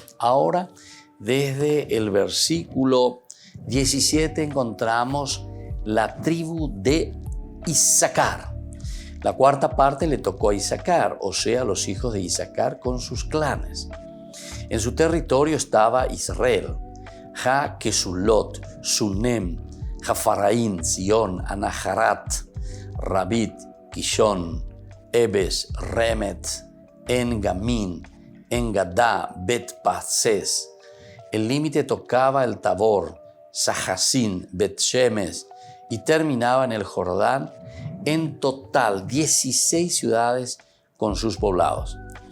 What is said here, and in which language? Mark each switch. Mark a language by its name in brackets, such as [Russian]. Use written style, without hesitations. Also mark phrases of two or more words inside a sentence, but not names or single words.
[Spanish] Ahora, desde el versículo 17 encontramos la tribu de Issacar. La 4ª parte le tocó a Issacar, o sea, los hijos de Issacar con sus clanes. En su territorio estaba Israel, Kesulot, Sunem, Jafaraín, Sion, Anaharat, Rabit, Kishon, Ebes, Remet, En-Gamin, En-Gadá, Bet-Pases. El límite tocaba el Tabor, Sahasín, Bet-Shemes y terminaba en el Jordán. En total, 16 ciudades con sus poblados.